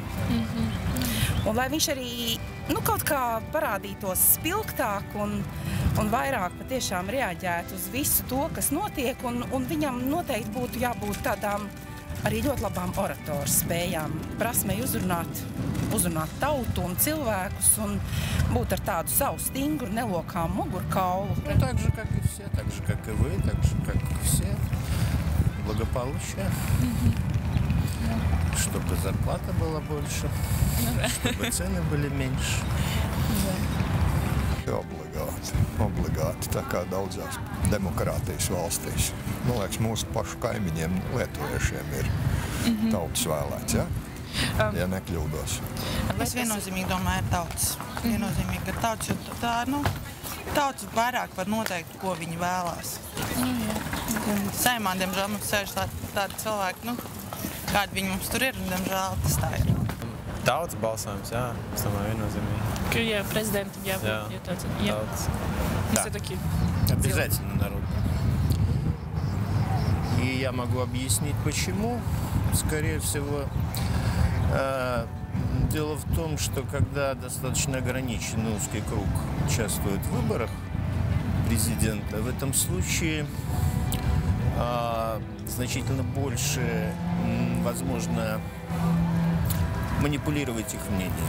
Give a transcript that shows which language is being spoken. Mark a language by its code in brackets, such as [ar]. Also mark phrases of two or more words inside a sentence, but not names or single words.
[lv] Un lai viņš arī kaut kā parādītos spilgtāk un vairāk patiešām reaģētu uz visu to, kas notiek. Un viņam noteikti būtu jābūt tādām arī ļoti labām oratoru spējām, prasmei uzrunāt tautu un cilvēkus un būt ar tādu savu stingru, nelokām mugurkaulu. [ru] Ну, так же, как и все, так же, как и вы, так же, как и все. Благополучие. Чтобы зарплата была больше, чтобы цены были меньше. [lv] Obligāti, tā kā daudzās demokrātijas valstīs. Man liekas, mūsu pašu kaimiņiem, lietuviešiem ir tautas vēlēts, ja? Ja nekļūdos. Es viennozīmīgi domāju, ir tautas. Viennozīmīgi ir tautas, jo tautas vairāk var noteikt, ko viņi vēlās. Saimā, diemžēl, mums sēž tādi cilvēki, kādi viņi mums tur ir, un, diemžēl, tas tā ir. Tautas balsojums, jā, es domāju, viennozīmīgi. [ru] Ka президентом я все-таки Обязательно народ. И я могу объяснить, почему. Скорее всего, дело в том, что когда достаточно ограниченный узкий круг участвует в выборах президента, в этом случае значительно больше возможно манипулировать их мнением.